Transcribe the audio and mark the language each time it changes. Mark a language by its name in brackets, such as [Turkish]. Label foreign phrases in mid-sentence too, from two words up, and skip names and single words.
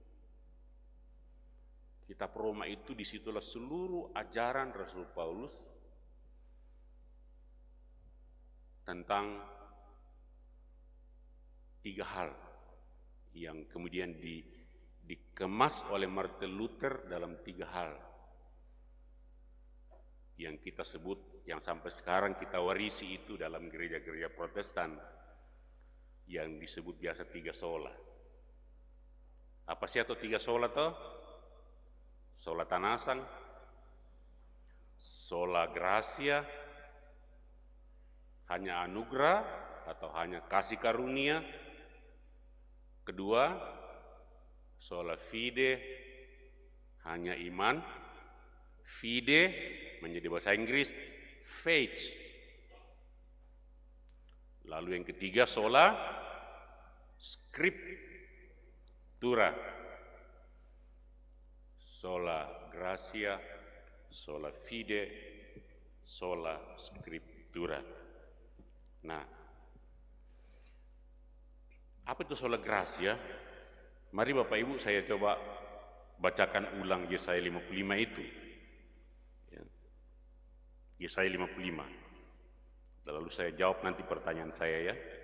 [Indonesian] Kitab Roma itu disitulah seluruh ajaran Rasul Paulus tentang 3 hal yang kemudian dikemas oleh Martin Luther dalam 3 hal yang kita sebut, yang sampai sekarang kita warisi itu dalam gereja-gereja Protestan yang disebut biasa 3 sola. Apa sih atau 3 sola toh? [Latin] Sola tanasang, sola gracia, [Indonesian] hanya anugerah atau hanya kasih karunia. Kedua, [Latin] sola fide, [Indonesian] hanya iman. Fide menjadi bahasa Inggris faith. Lalu yang ketiga, [Latin] sola scriptura, sola gracia, sola fide, sola scriptura. [Indonesian] Nah, apa itu [Latin] sola gracia? [Indonesian] Mari Bapak Ibu saya coba bacakan ulang Yesaya 55 itu. Yesaya 55. Lalu saya jawab nanti pertanyaan saya ya.